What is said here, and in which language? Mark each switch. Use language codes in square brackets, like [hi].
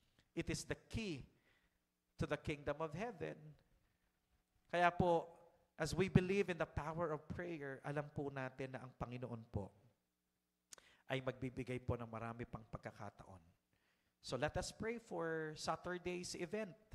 [en] It is the key to the kingdom of heaven. [tl] Kaya po, [en] as we believe in the power of prayer, [tl] alam po natin na ang Panginoon po ay magbibigay po ng marami pang pagkakataon. [en] So let us pray for Saturday's event.